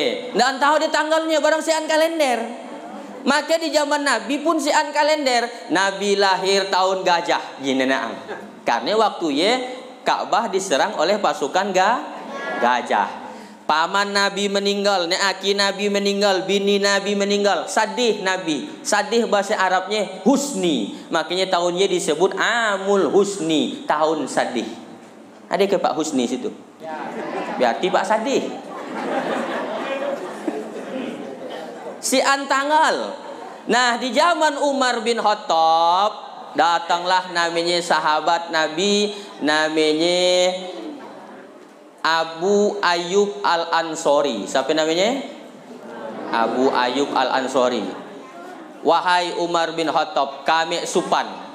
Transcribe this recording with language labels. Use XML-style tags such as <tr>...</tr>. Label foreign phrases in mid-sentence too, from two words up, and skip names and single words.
<ms>Nggak tahu di tanggalnya barang sian kalender. Maka di zaman Nabi pun sian kalender. Nabi lahir tahun gajah gini naam. Karena waktu ye Ka'bah diserang oleh pasukan gajah. Paman Nabi meninggal, aki Nabi meninggal, bini Nabi meninggal, sadih Nabi. Sadih bahasa Arabnya husni. Makanya tahunnya disebut Amul Husni, tahun sadih. Ada ke Pak Husni situ? Berarti Pak Sadih. Sian tanggal. Nah, di zaman Umar bin Khattab datanglah namanya sahabat Nabi, namanya Abu Ayyub Al-Ansori. Siapa namanya? Abu Ayyub Al-Ansori. Wahai Umar bin Khattab, kami supan.</ms>